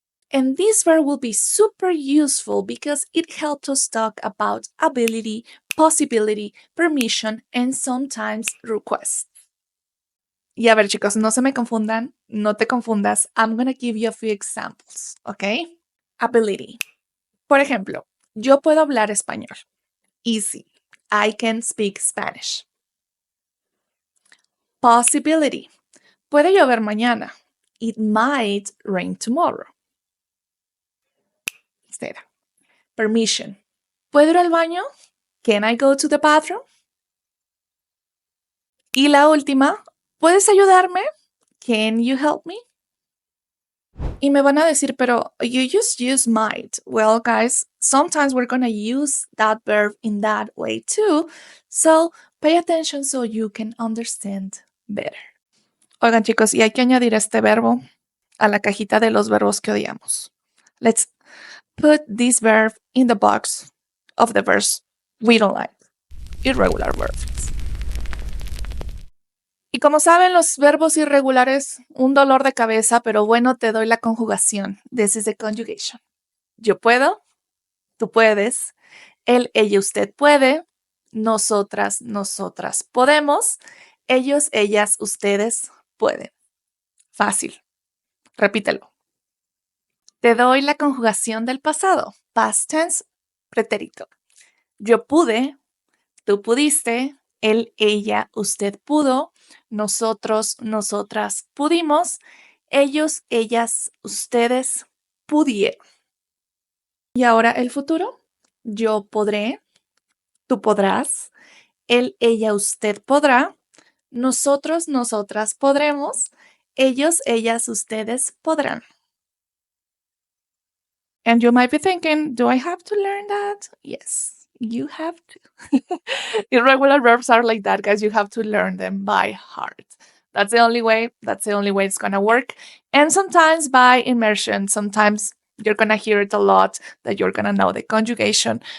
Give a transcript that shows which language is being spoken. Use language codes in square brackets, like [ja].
[en] And this verb will be super useful because it helps us talk about ability, possibility, permission, and sometimes request. [es] Y a ver, chicos, no se me confundan, no te confundas. [en] I'm going to give you a few examples, [es] ¿ok? [en] Ability. [es] Por ejemplo, yo puedo hablar español. [en] Easy. I can speak Spanish. Possibility. [es] Puede llover mañana. [en] It might rain tomorrow. [es] Espera. [en] Permission. [es] ¿Puedo ir al baño? [en] Can I go to the bathroom? [es] Y la última, ¿puedes ayudarme? [en] Can you help me? [es] Y me van a decir, pero [en] you just use might. Well, guys, sometimes we're going to use that verb in that way too. So pay attention so you can understand better. [es] Oigan, chicos, y hay que añadir este verbo a la cajita de los verbos que odiamos. [en] Let's put this verb in the box of the verbs we don't like. Irregular verbs. [es] Y como saben, los verbos irregulares, un dolor de cabeza, pero bueno, te doy la conjugación. [en] This is the conjugation. [es] Yo puedo, tú puedes, él, ella, usted puede, nosotras, nosotras podemos, ellos, ellas, ustedes pueden. Fácil. Repítelo. Te doy la conjugación del pasado. [en] Past tense, [es] pretérito. Yo pude, tú pudiste, él, ella, usted pudo, nosotros, nosotras pudimos, ellos, ellas, ustedes pudieron. Y ahora el futuro. Yo podré, tú podrás, él, ella, usted podrá, nosotros, nosotras podremos, ellos, ellas, ustedes podrán. [en] And you might be thinking, do I have to learn that? Yes, you have to. Irregular verbs are like that, guys. You have to learn them by heart. That's the only way. That's the only way it's going to work. And sometimes by immersion, sometimes you're going to hear it a lot that you're going to know the conjugation.